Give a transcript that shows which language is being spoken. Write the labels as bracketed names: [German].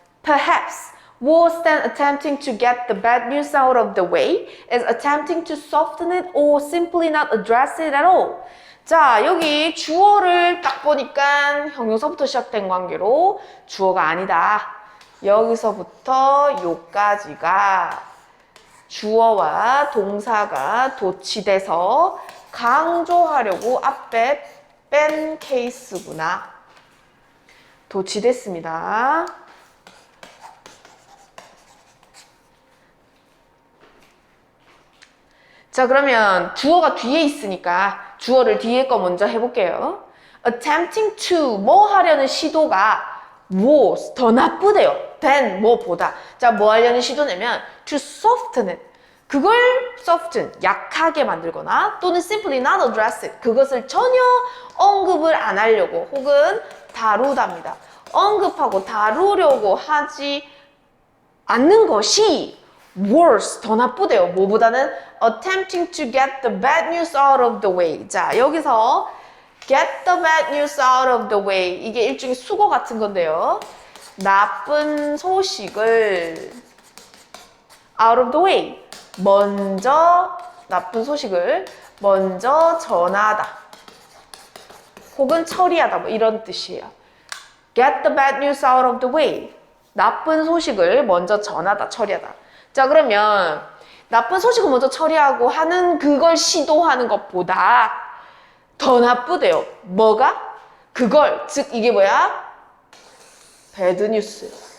[English] Perhaps worse than attempting to get the bad news out of the way is attempting to soften it or simply not address it at all. [Korean] 자, 여기 주어를 딱 보니까 형용사부터 시작된 관계로 주어가 아니다. 여기서부터 요까지가 주어와 동사가 도치돼서 강조하려고 앞에 뺀 케이스구나. 도치됐습니다. 자, 그러면 주어가 뒤에 있으니까 주어를 뒤에 거 먼저 해볼게요. [English] attempting to, [Korean] 뭐 하려는 시도가 worse, 더 나쁘대요. than, 뭐보다. 자, 뭐 하려는 시도냐면 [English] to soften it. [Korean] 그걸 soften, 약하게 만들거나 또는 [English] simply not address it. [Korean] 그것을 전혀 언급을 안 하려고 혹은 다루답니다. 언급하고 다루려고 하지 않는 것이 worse, 더 나쁘대요. 뭐보다는 [English] attempting to get the bad news out of the way. [Korean] 자, 여기서 [English] get the bad news out of the way. [Korean] 이게 일종의 수거 같은 건데요. 나쁜 소식을 [English] out of the way. [Korean] 먼저, 나쁜 소식을 먼저 전하다. 혹은 처리하다. 뭐 이런 뜻이에요. [English] get the bad news out of the way. [Korean] 나쁜 소식을 먼저 전하다, 처리하다. 자, 그러면 나쁜 소식을 먼저 처리하고 하는 그걸 시도하는 것보다 더 나쁘대요. 뭐가? 그걸, 즉 이게 뭐야? 배드뉴스.